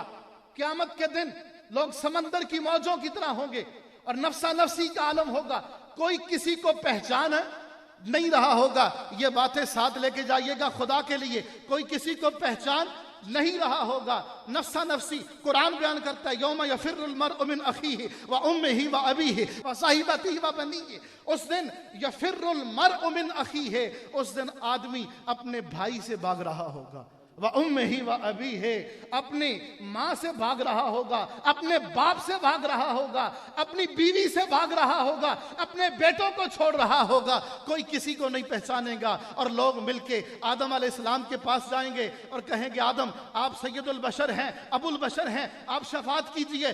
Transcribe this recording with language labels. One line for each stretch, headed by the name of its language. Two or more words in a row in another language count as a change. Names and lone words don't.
Urdu: قیامت کے دن لوگ سمندر کی موجوں کی طرح ہوں گے اور نفسا نفسی کا عالم ہوگا. کوئی کسی کو پہچان نہیں رہا ہوگا. یہ باتیں ساتھ لے کے جائیے گا خدا کے لیے. کوئی کسی کو پہچان نہیں رہا ہوگا. نفسا نفسی قرآن بیان کرتا ہے
Arabic: یوم یفر المرء من اخیہ و امہ و ابیہ و صاحبتہ و بنیہ.
Urdu: اس دن
Arabic: یفر المرء من اخیہ,
Urdu: اس دن آدمی اپنے بھائی سے بھاگ رہا ہوگا.
Arabic: وَأُمِّهِ وَأَبِيهِ,
Urdu: اپنی ماں سے بھاگ رہا ہوگا, اپنے باپ سے بھاگ رہا ہوگا, اپنی بیوی سے بھاگ رہا ہوگا, اپنے بیٹوں کو چھوڑ رہا ہوگا. کوئی کسی کو نہیں پہچانے گا اور لوگ مل کے آدم
Arabic: علیہ السلام
Urdu: کے پاس جائیں گے اور کہیں گے آدم آپ
Arabic: سید البشر
Urdu: ہیں,
Arabic: ابو البشر
Urdu: ہیں, آپ شفاعت کیجئے.